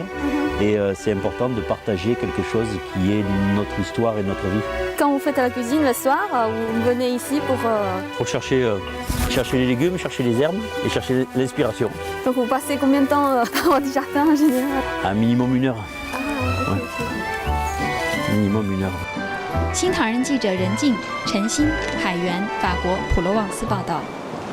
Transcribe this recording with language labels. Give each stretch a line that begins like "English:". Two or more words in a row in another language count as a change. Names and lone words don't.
French: Et c'est important de partager quelque chose qui est notre histoire et notre vie. Quand vous faites la cuisine le soir, vous venez ici pour chercher les légumes, chercher les herbes et chercher l'inspiration. Donc vous passez combien de temps dans votre jardin en général? Un minimum 1 heure. Ah, okay. Ouais. Minimum 1 heure.
Chinese: 新唐人记者任静、陈鑫、海源，法国普罗旺斯报道。